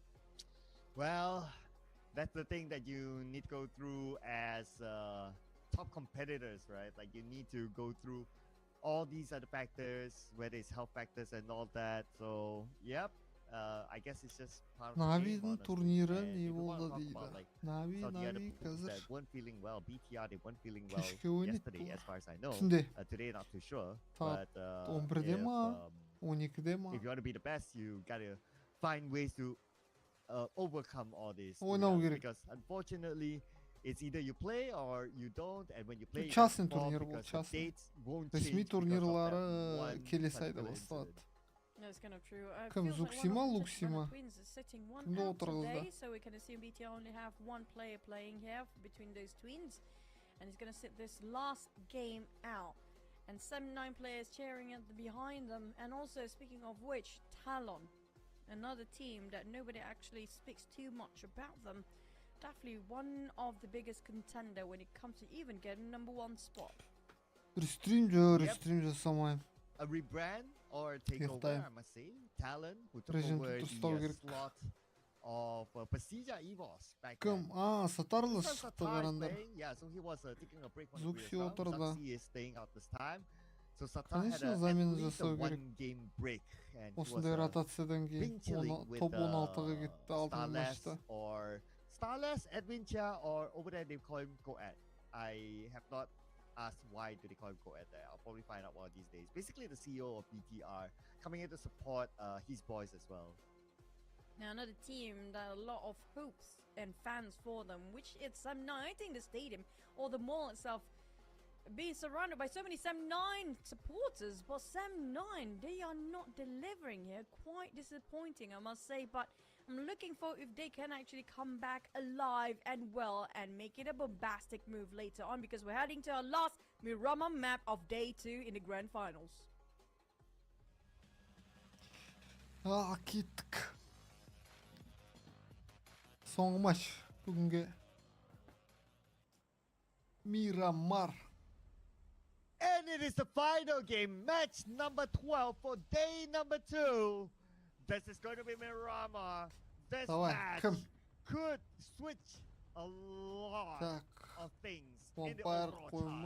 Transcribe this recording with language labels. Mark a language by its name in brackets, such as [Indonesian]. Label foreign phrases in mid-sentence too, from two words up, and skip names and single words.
[English] Well, that's the thing that you need to go through as top competitors, right? Like you need to go through all these other factors, whether it's health factors and all that. So, yep. I guess it's just part of the game, [Kazakh] Навидің [English] honestly. [Kazakh] турнирі [English] And [Kazakh] не [English] if you wanna [Kazakh] болды [English] talk [Kazakh] дейді. [English] about, like, [Kazakh] Нави [English] some of the other pools [Kazakh] қазір [English] that weren't feeling well, BTR, they weren't feeling well [Kazakh] кешке ойнайды [English] yesterday, [Kazakh] бұл. [English] as far as I know. [Kazakh] Түнде [English] Today, not too sure. [Kazakh] сағат [English] But [Kazakh] 11-де ма, 12-де ма? [English] if you want to be the best, you gotta find ways to overcome all this. [Kazakh] Ойнау керек. [English] Because unfortunately, it's either you play or you don't, and when you play, you [Kazakh] Частный [English] can't perform [Kazakh] турнир бұл, [English] because the [Kazakh] частный. [English] dates won't [Kazakh] Ресми [English] change because of that [Kazakh] турнирлары [English] one [Kazakh] келесі айда [English] particular [Kazakh] басталады. [English] incident. No, it's kind of true. [Kazakh] Кім, [English] Feels like [Kazakh] Зукси [English] one [Kazakh] ма, [English] of the [Kazakh] Лукси ма? [English] twins is sitting one [Kazakh] Кімді [English] out [Kazakh] отырғызды? [English] today, so we can assume BTR only have one player playing here between those twins, and he's gonna sit this last game out. And 79 players cheering at behind them. And also, speaking of which, Talon, another team that nobody actually speaks too much about them. Definitely one of the biggest contender when it comes to even getting #1 spot. [Kazakh] Рестрим жасамаймын. [English] A rebrand or takeover, [Kazakh] Ұйықтаймын. [English] I must say. Talon, who took [Kazakh] Режимді [English] over [Kazakh] дұрыстау [English] the [Kazakh] керек. [English] slot of Pasija Evos back [Kazakh] Кім? [English] then. [Kazakh] Сатарлы [English] So [Kazakh] шықты [English] Satar is [Kazakh] қараңдар. [English] playing, yeah, so he was taking a break from the [Kazakh] Зукси [English] previous round. [Kazakh] отырды. [English] Zuxi is staying out this time. So Satar had [Kazakh] Конечно, [English] at [Kazakh] замена [English] least a [Kazakh] жасау керек. [English] one-game break. And he was [Kazakh] Осындай ротациядан кейін [English] been chilling with [Kazakh] топ 16-ға кетті алтын [English] Starless [Kazakh] матчта. [English] or Starless, Adventure, or over there they call him Coed. I have not asked why do they call him Coed there. I'll probably find out one of these days. Basically the CEO of BTR coming in to support his boys as well. Now another team that a lot of hopes and fans for them, which it's Sam9. I think the stadium or the mall itself being surrounded by so many Sam9 supporters, but Sam9, they are not delivering here. Quite disappointing, I must say, but I'm looking for if they can actually come back alive and well and make it a bombastic move later on, because we're heading to our last Miramar map of day 2 in the grand finals. [Kazakh] Kеттік. Соңғы матч бүгінге Miramar. [English] And it is the final game, match number 12 for day number 2. This is going to be Miramar. This match could switch a lot of things in the overall chart.